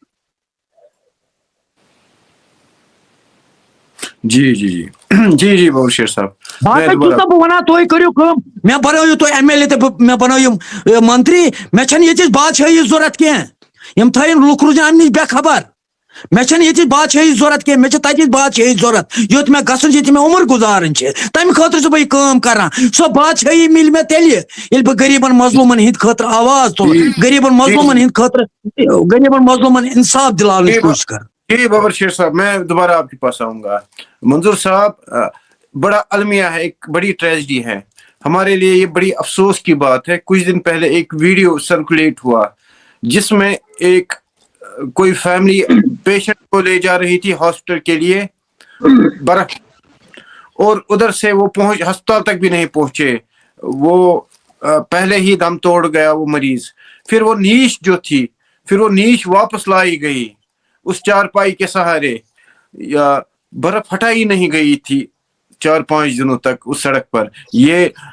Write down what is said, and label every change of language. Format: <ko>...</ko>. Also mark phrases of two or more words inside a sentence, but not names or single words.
<ur>جی جی جی جی جی بابر شیر صاحب</ur> <ks>باقٕے چھُسا بہٕ وَنان تُہۍ کٔرِو کٲم مےٚ بنٲیِو تُہۍ ایم ایل اے تہٕ مےٚ بنٲیِو منتری مےٚ چھَنہٕ ییٚتِچ بادشٲہی ضوٚرتھ کینٛہہ یِم تھٲیِن لُکھ روزن اَمہِ نِش بے خبر مےٚ چھَنہٕ ییٚتِچ بادشٲہی ضوٚرتھ کینٛہہ مےٚ چھِ تَتِچ بادشٲہی ضوٚرتھ یوٚت مےٚ گژھُن چھُ ییٚتہِ مےٚ عمر گُزارٕنۍ چھِ تَمہِ خٲطرٕ چھُس بہٕ یہِ کٲم کران سۄ بادشٲہی مِلہِ مےٚ تیٚلہِ ییٚلہِ بہٕ غریٖبن مظلوٗمن ہِنٛدِ خٲطرٕ آواز تُلہٕ غریٖبن مظلوٗمن ہِنٛدِ خٲطرٕ غریٖبن مظلوٗمن انصاف دِلاونٕچ کوٗشش کرٕ</ks> <ur>جی بابر شیر صاحب میں دوبارہ آپ کے پاس آؤں گا منظور صاحب بڑا المیہ ہے ایک بڑی ٹریجڈی ہے ہمارے لیے یہ بڑی افسوس کی بات ہے کچھ دن پہلے ایک ویڈیو سرکولیٹ ہوا جس میں ایک کوئی فیملی پیشنٹ کو لے جا رہی تھی ہاسپٹل کے لیے برف اور ادھر سے وہ ہسپتال تک بھی نہیں پہنچے وہ پہلے ہی دم توڑ گیا وہ مریض پھر وہ نیش جو تھی پھر وہ نیش واپس لائی گئی اس چارپائی کے سہارے یا برف ہٹائی نہیں گئی تھی 4-5 دنوں تک اس سڑک پر یہ</ur>